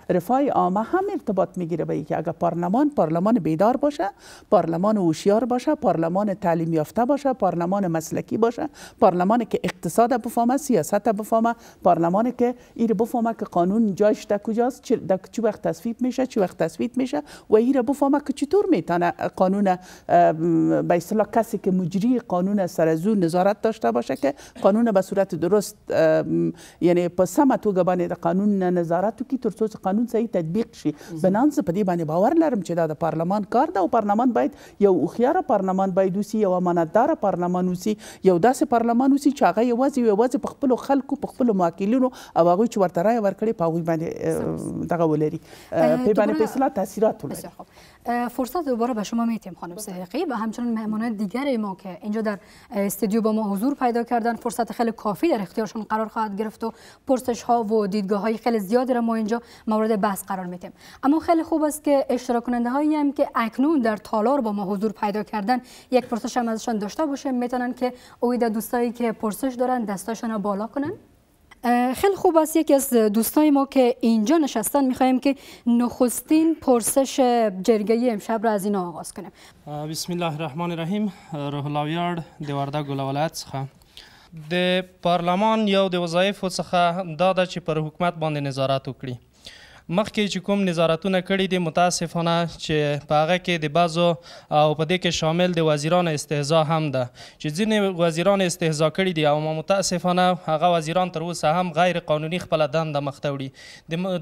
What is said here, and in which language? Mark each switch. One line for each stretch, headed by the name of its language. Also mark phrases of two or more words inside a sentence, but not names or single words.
Persian: رفاه عامه هم ارتباط میگیره به اینکه اگر پارلمان بیدار باشه، پارلمان هوشیار باشه، پارلمان تعلیم یافته باشه، پارلمان مسلکی باشه، پارلمانی که اقتصاد اقتصاد بفهمه، سیاست بفهمه، پارلمان که این بفهمه که قانون جایش در کجاست، چه وقت تصویب میشه، چه وقت تصویب میشه و این بفهمه که چطور میتونه قانون به اصطلاح کسی که مجری قانون سر از او نظارت داشته باشه که قانون به صورت درست یعنی
Pashto: په سمه توګه باندې د قانون نظارت وکړي تر څو قانون صحیح تطبیق شي. بنان زه په دې باندې باور لرم چې دا د پارلمان کار ده او پارلمان باید یو هوښیاره پارلمان باید اوسي، یو امانتداره پارلمان اوسي، یو داسې پارلمان اوسي چې هغه یوازې په خپلو خلکو په خپلو معاقلینو او هغوی چې ورته رایه ورکړې په هغوی باندې دغه ولري پې باندې په اصطلاح تاثیرات ولري.
Persian: فرصت دوباره به شما میتیم خانم صدیقی و همچنین مهمانان دیگر ما که اینجا در استودیو با ما حضور پیدا کردن فرصت خیلی کافی در اختیارشون قرار خواهد گرفت و پرسش ها و دیدگاه های خیلی زیادی را ما اینجا مورد بحث قرار میدیم. اما خیلی خوب است که اشتراک کننده هایی هم که اکنون در تالار با ما حضور پیدا کردن یک پرسش هم ازشان داشته باشیم، میتونن که اوید دوستایی که پرسش دارن دستاشون رو بالا کنن. خیلی خوب است. یکی از دوستای ما که اینجا نشستن میخوایم که نخستین پرسش جرگه امشب را از اینا آغاز کنیم.
Arabic: بسم الله الرحمن الرحیم.
Pashto: روح الله ویاړ د وردګو له ولایت څخه د پارلمان یو د وظایفو څخه دا ده چې پر حکومت باندې نظارت وکړي. مخکې چې کوم نظارتونه کړي دي متاسفانه چې په هغه کې د بعضو او په دې کې شامل د وزیران استهزا هم ده چې ځینې وزیران استهزا کړي دي او متاسفانه هغه وزیران تر اوسه هم غیر قانوني خپله دنده مخته وړي.